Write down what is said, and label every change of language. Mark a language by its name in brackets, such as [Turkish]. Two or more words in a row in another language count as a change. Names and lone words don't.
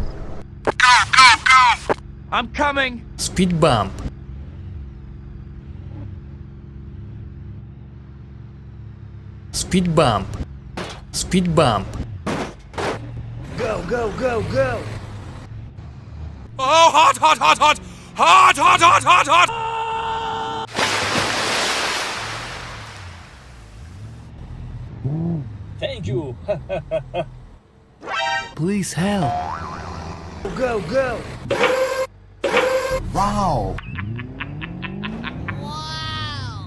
[English] Go, go, go! I'm coming! Speed bump. Speed bump. Speed bump. Go, go, go, go. Oh, hot, hot, hot, hot! Hot, hot, hot, hot, hot! Thank you. Please help. Go, go. Wow! Wow!